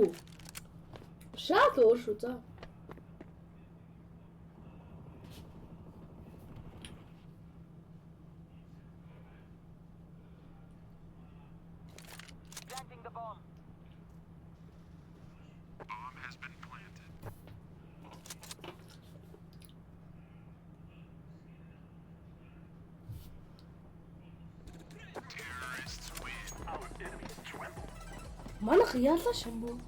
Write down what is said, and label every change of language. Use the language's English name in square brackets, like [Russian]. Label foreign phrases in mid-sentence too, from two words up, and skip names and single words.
[Mongolian] Шал өөр шүү за. [English] Planting the bomb. Bomb has been planted. Terrorists win. Our enemies tremble. [Mongolian] Манайх яалаа шамбуу.